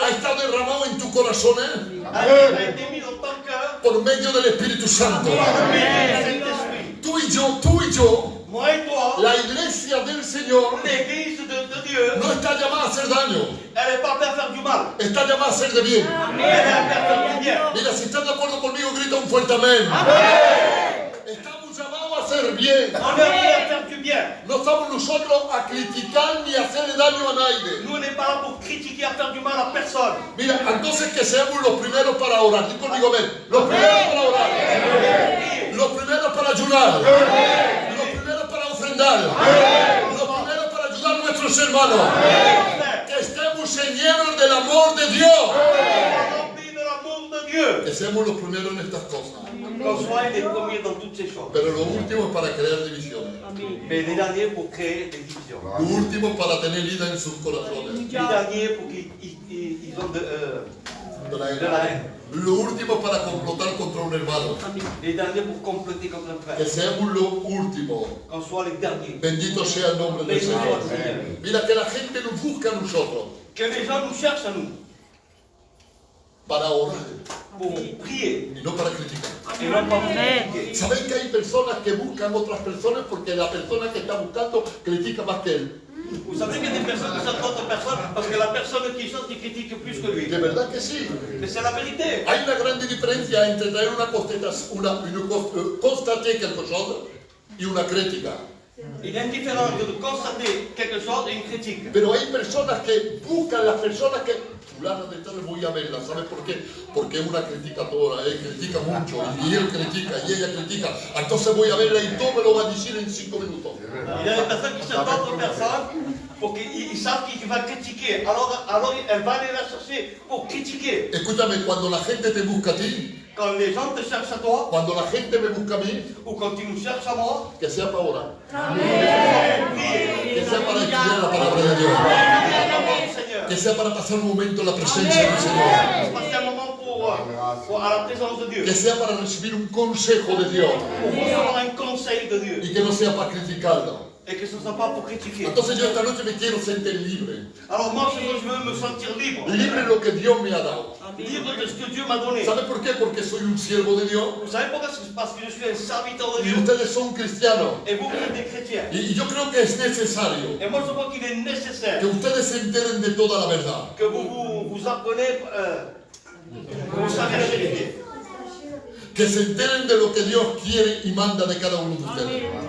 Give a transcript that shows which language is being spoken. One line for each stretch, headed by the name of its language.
Spanish: ha estado derramado en tu corazón
French: a été mis dans ton cœur
Spanish: por medio del Espíritu Santo.
French: par le biais du Saint-Esprit.
Spanish: Tú y yo,
French: Moi et toi,
Spanish: la iglesia del Señor
French: l'église de Dieu,
Spanish: no está llamada a hacer daño,
French: elle n'est pas appelée à faire du mal,
Spanish: está llamada a hacer de bien.
French: mais elle est appelée à faire du bien.
Spanish: Mira, si estás de acuerdo conmigo, grita un fuerte amén. Estamos llamados a hacer bien.
French: On est appelé à faire du bien.
Spanish: No estamos nosotros a criticar ni a hacerle daño a nadie.
French: Nous, on n'est pas là pour critiquer, à faire du mal à personne.
Spanish: Mira, entonces que seamos los primeros para orar. Dí conmigo, amén. Los primeros para orar. Los primeros para ayunar. Los primeros para ofrendar. Los primeros para ayudar a nuestros hermanos. Que estemos llenos del amor de Dios.
French: Remplis de l'amour de Dieu.
Spanish: Que seamos los primeros en estas cosas.
French: Qu'on soit les premiers dans toutes ces choses.
Spanish: Pero lo último es para crear divisiones.
French: Mais les derniers pour créer des divisions.
Spanish: Lo último es para tener ira en sus corazones.
French: Les derniers pour qu'ils ont De la de la haine.
Spanish: Lo último es para complotar contra un hermano.
French: Les derniers pour comploter contre un
Spanish: Que
French: frère.
Spanish: seamos lo último.
French: Qu'on soit les derniers.
Spanish: Bendito sea el nombre del Bendito Señor. sea el Señor. Mira que la gente nos busca a nosotros
French: Que les gens nous cherchent à nous
Spanish: para orar
French: pour prier
Spanish: y no para criticar.
French: et non pas pour critiquer.
Spanish: ¿Saben que hay personas que buscan otras personas porque la persona que está buscando critica más que él?
French: Vous savez qu'il y a des personnes qui cherchent d'autres personnes parce que la personne qui cherche, qui critique plus que lui.
Spanish: De verdad que sí.
French: Mais c'est la vérité.
Spanish: Hay una gran diferencia entre traer
French: constater quelque chose
Spanish: y una crítica.
French: Il y a une différence de constater quelque chose et une critique.
Spanish: Pero hay personas que buscan las personas que fulana de tal voy a verla, ¿sabes por qué? Porque es una criticadora, critica mucho, y él critica, y ella critica, entonces voy a verla y todo me lo va a decir en 5 minutos.
French: Il y a des personnes qui cherchent d'autres personnes pour qu'ils savent qu'il va critiquer. Alors elle va aller la chercher pour critiquer.
Spanish: Escúchame, cuando la gente te busca a ti,
French: Quand les gens te cherchent à toi,
Spanish: cuando la gente me busca a mí,
French: ou quand ils nous cherchent à moi,
Spanish: que sea para orar,
French: priez.
Spanish: que sea para estudiar la palabra de Dios,
French: Seigneur.
Spanish: que sea para pasar un momento en la presencia del Señor,
French: Passer un moment pour à la présence de Dieu.
Spanish: que sea para recibir un consejo de Dios
French: Pour recevoir un conseil de Dieu.
Spanish: y que no sea para criticarlo.
French: Et que ce ne soit pas pour critiquer.
Spanish: Entonces yo esta noche me quiero sentir libre,
French: Alors moi, je veux me sentir libre.
Spanish: libre de lo que Dios me ha dado.
French: Libre de ce que Dieu m'a donné.
Spanish: ¿Sabe por qué? Porque soy un siervo de Dios
French: Vous savez pourquoi? C'est parce que je suis un serviteur de
Spanish: y
French: Dieu.
Spanish: ustedes son cristianos.
French: Et vous êtes des chrétiens.
Spanish: Y yo creo que es necesario
French: Et moi, je crois qu'il est nécessaire
Spanish: que ustedes se enteren de toda la verdad.
French: que vous apprenez, que vous savez la vérité.
Spanish: Que se enteren de lo que Dios quiere y manda de cada uno de ustedes.